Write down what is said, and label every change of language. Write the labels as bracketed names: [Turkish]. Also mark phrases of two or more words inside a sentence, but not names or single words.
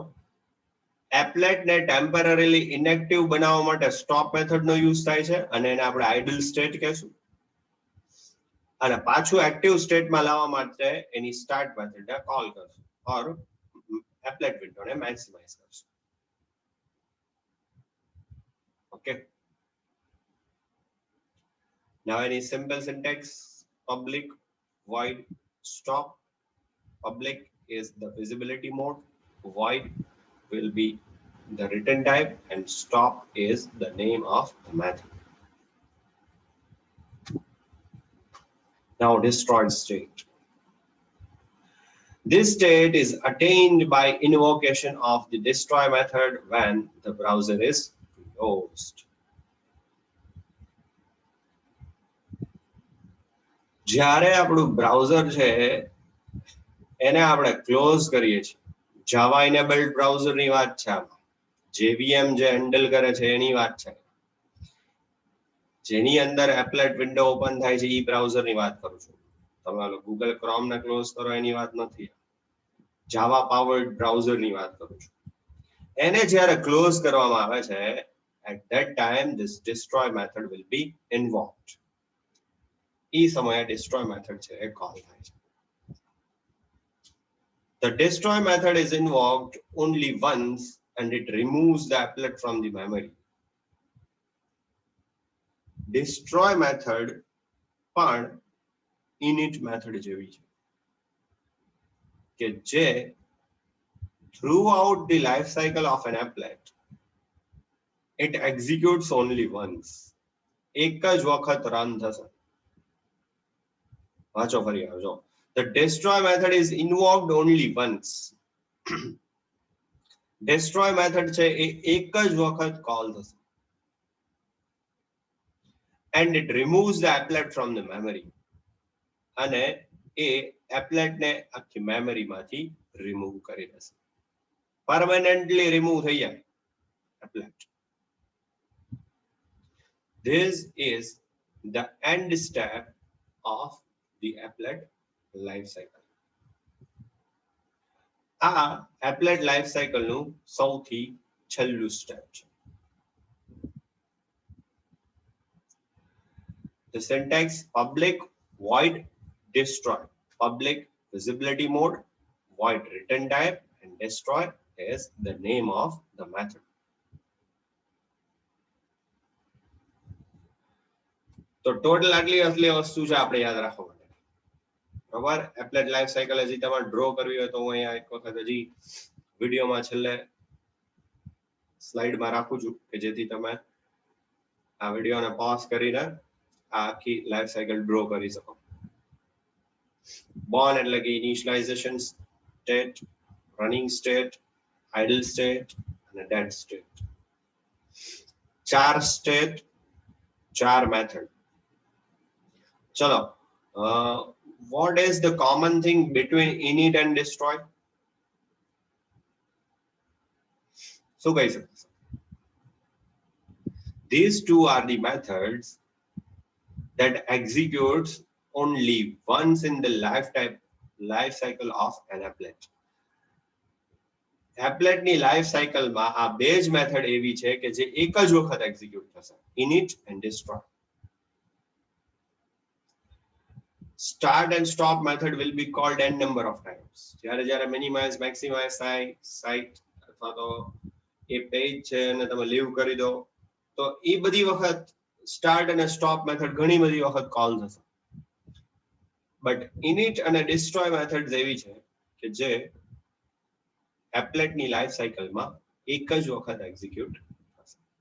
[Gujarati] applet ને [English] temporarily inactive [Gujarati] બનાવવા માટે [English] stop method [Gujarati] નો યુઝ થાય છે અને એને આપણે [English] idle state [Gujarati] કહેશું, અને પાછું [English] active state [Gujarati] લાવવા માટે એની [English] start method [Gujarati] ને કોલ કરશું [English] or applet window [Gujarati] ને મેક્સિમાઇઝ કરશું. [English] Okay, now any simple syntax: public void stop. Public is the visibility mode, void will be the return type, and stop is the name of the method. Now destroyed state. This state is attained by invocation of the destroy method when the browser is closed. [Gujarati] જ્યારે આપણું બ્રાઉઝર છે એને આપણે ક્લોઝ કરીએ છીએ, [English] Java enabled browser [Gujarati] ની વાત છે આમાં, JVM જે હેન્ડલ કરે છે એની વાત છે, જેની અંદર [English] applet window open [Gujarati] થાય છે ઈ બ્રાઉઝર ની વાત કરું છું. તમે ગૂગલ ક્રોમ ને ક્લોઝ કરો એની વાત નથી, [English] Java powered browser [Gujarati] ની વાત કરું છું. એને જ્યારે ક્લોઝ કરવામાં આવે છે, [English] at that time this destroy method will be invoked. [Gujarati] ઈ સમયે [English] destroy method [Gujarati] છે એ કોલ થાય છે. [English] The destroy method is invoked only once and it removes the applet from the memory. Destroy method પણ init method [Gujarati] જેવી છે કે જે [English] throughout the life cycle of an applet it executes only once. [Gujarati] એક જ વખત રન થશે. વાંચો ફરી આવજો. [English] The destroy method is invoked only once. destroy method [Gujarati] છે એ એક જ વખત કોલ થશે [English] and it removes the applet from the memory. [Gujarati] અને એ applet ને આખી મેમરી માંથી રિમૂવ કરી દેશે, [English] permanently remove [Gujarati] થઈ જાય applet. [English] This is the end step of the applet life cycle. [Gujarati] આ [English] applet life cycle [Gujarati] નું સૌથી છેલ્લું સ્ટેપ છે. [English] The syntax: public void destroy. Public visibility mode, void return type, and destroy is the name of the method. [Gujarati] તો ટોટલ આટલી વસ્તુ છે આપણે યાદ રાખવા માટે, બરાબર. [English] applet life cycle [Gujarati] હજી તમારે ડ્રો કરવી હોય તો હું અહીંયા એક વખત હજી વિડીયોમાં છેલ્લે સ્લાઇડમાં રાખું છું કે જેથી તમે આ વિડીયોને પોઝ કરીને આ આખી [English] life cycle [Gujarati] ડ્રો કરી શકો. [English] બોર્ન એટલે કે initialization state, running state, idle state અને dead state. 4 state, 4 method. [Gujarati] ચલો, [English] what is the common thing between init and destroy? [Gujarati] શું કહી શકો? [English] These two are the methods that executes only once in the life cycle of an applet. [Gujarati] applet ની [English] life cycle [Gujarati] આ બે જ મેથડ એવી છે કે જે એક જ વખત એક્ઝિક્યુટ થશે, [English] init and destroy. Start and stop method will be called n number of times. [Gujarati] જ્યારે [English] minimize maximize site [Gujarati] અથવા તો એ પેજ છે અને તમે લીવ કરી દો તો એ બધી વખત સ્ટાર્ટ અને [English] stop method [Gujarati] ઘણી બધી વખત કોલ થશે. બટ init અને [English] destroy methods [Gujarati] એવી છે કે જે એપ્લેટ ની [English] life cycle [Gujarati] એક જ વખત એક્ઝિક્યુટ થશે.